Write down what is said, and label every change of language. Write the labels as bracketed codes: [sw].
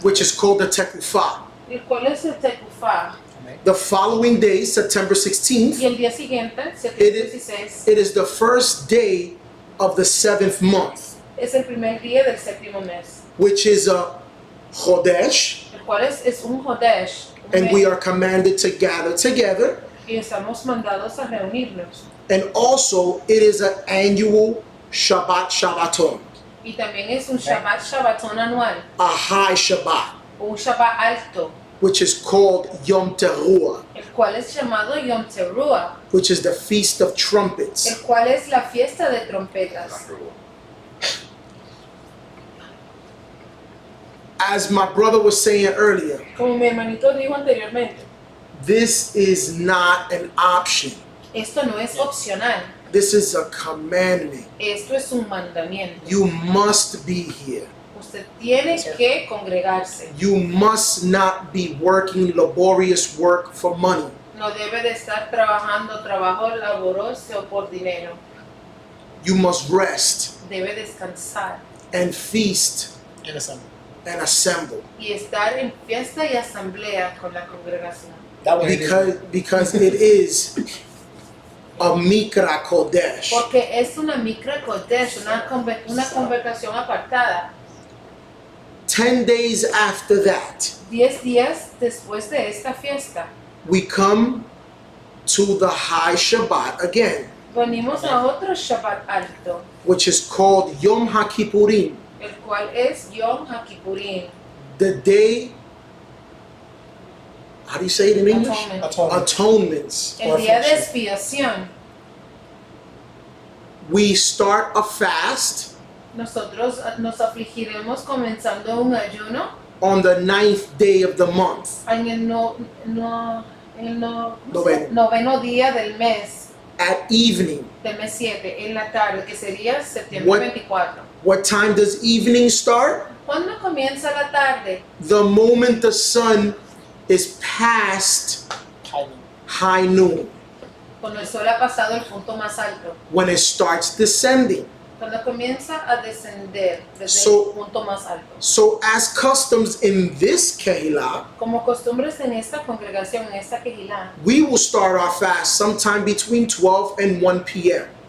[en] which is called the Tekufah. [es] el cual es el Tekufá. [en] The following day, September 16th, [es] Y el día siguiente, septiembre 16, [en] it is the first day of the 7th month, [es] es el primer día del séptimo mes, [en] which is a Chodesh, [es] el cual es un Chodesh. un [en] and we [es] mes, [en] are commanded to gather together. [es] y estamos mandados a reunirnos. [en] And also, it is an annual Shabbaton, [es] Y también es un Shabbatón anual, [en] a high Shabbat, [es] o un Shabbat alto, [en] which is called Yom Teruah, [es] el cual es llamado Yom Teruah, [en] which is the Feast of Trumpets. [es] el cual es la fiesta de trompetas. [en] As my brother was saying earlier, [es] Como mi hermanito dijo anteriormente, [en] this is not an option. [es] esto no es opcional, [en] This is a commandment. [es] esto es un mandamiento. [en] You must be here. [es] Usted tiene que congregarse. [en] You must not be working laborious work for money. [es] No debe de estar trabajando trabajo laboroso por dinero. [en] You must rest [es] Debe descansar [en] and feast And assembly. and assemble. [es] y estar en fiesta y asamblea con la congregación. [en] That way it is. Because it is a Mikra Kodesh. [es] Porque es una Mikra Kodesh, una convocación apartada. [en] 10 days after that, [es] 10 días después de esta fiesta, [en] we come to the high Shabbat again, [es] venimos a otro Shabbat alto, [en] which is called Yom HaKippurim, [es] el cual es Yom HaKippurim, [en] the day, how do you say it in English? Atonement. Atonements. [es] El día de expiación. [en] We start a fast [es] Nosotros nos afligiremos comenzando un ayuno [en] on the 9th day of the month [es] en el Noveno. noveno día del mes [en] at evening. [es] 7, en la tarde, que sería septiembre [en] What- [es] 24. [en] What time does evening start? [es] ¿Cuándo comienza la tarde? [en] The moment the sun is past high noon, [es] Cuando el sol ha pasado el punto más alto. [en] when it starts descending. [es] Cuando comienza a descender desde [en] So- [es] el punto más alto. [en] So as customs in this Kehillah, [es] Como costumbres en esta congregación, en esta quejilá, [en] we will start our fast sometime between 12 and 1 p.m.